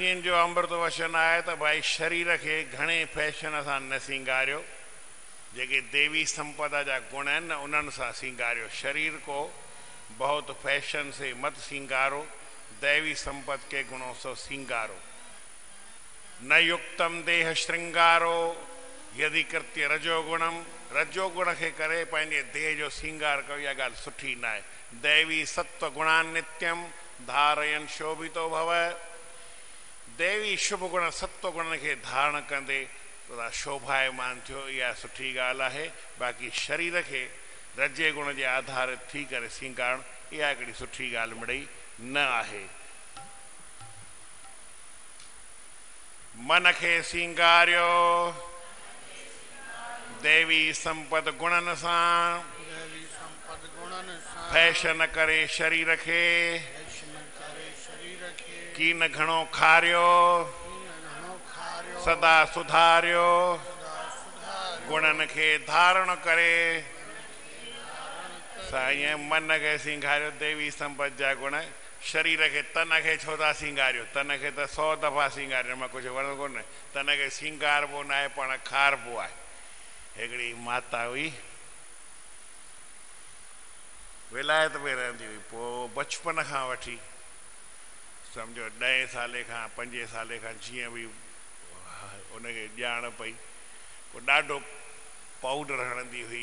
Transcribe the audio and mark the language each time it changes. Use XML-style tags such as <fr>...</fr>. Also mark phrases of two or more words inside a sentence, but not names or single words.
<sd>जिन जो अमृत वचन आहे त भाई शरीर खे घणे फैशन सां न सिंगारियो जेके देवी संपदा जा गुण आहिनि न उन्हनि सां सिंगारियो</sd> <hi>शरीर को बहुत फैशन से मत सिंगारो दैवी संपद के गुणों से सिंगारो न</hi> <sa>युक्तम देह श्रृंगारो यदि कृत्य रजोगुणम</sa> <sd>रजोगुण के करे पंहिंजे देह जो सिंगार कयो इहा ॻाल्हि सुठी न आहे</sd> <sa>दैवी सत्व गुणान नित्यम धारयन शोभितो भव</sa> <sd>देवी शुभ गुण सत्व गुण के धारण कंदे शोभायमान थियो इहा सुठी ॻाल्हि आहे बाक़ी शरीर के रजे गुण जे आधारित थी करे सिंगारण इहा हिकिड़ी सुठी ॻाल्हि मिड़ई न आहे मन के सिंगारियो देवी संपद गुणन सां फैशन करे शरीर के कीन घणो खारियो सदा सुधारियो गुणन के धारण करे साईं मन के सिंगारियो देवी संपद जा गुण शरीर के तन के छो था सिंगारियो तन के तो 100 दफ़ा सिंगारियो मां कुछ वणंदो कोन्हे तन के सिंगारबो न आहे पाण खारबो आहे हिकिड़ी माता हुई विलायत में रहंदी हुई पोइ बचपन खां वठी सम्झो 10 साले खां 5 साले खां जीअं बि उनखे ॼाण पई पोइ ॾाढो पाउडर हणंदी हुई</sd>